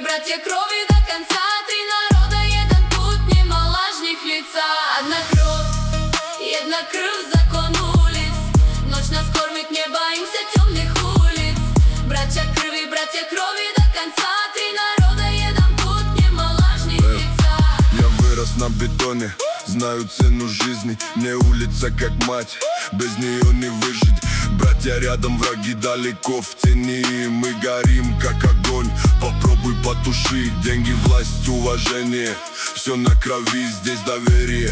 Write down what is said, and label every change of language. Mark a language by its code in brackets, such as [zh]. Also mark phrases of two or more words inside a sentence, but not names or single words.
[ru] братья крови до конца. Три народа, [sr] jedan put, нема лажних лица. [ru] Одна крв, закон улиц. Ночь нас кормит, не боимся темных улиц. Братья крови до конца. Три народа, [sr] jedan put, нема лажних лица. [ru] Я вырос на бетоне, знаю цену жизни. Мне улица как мать, без нее не выжить. Братья рядом, враги далеко в тени. Мы горим как огонь, попробуй потуши. Деньги, власть, уважение, все на крови, здесь доверие.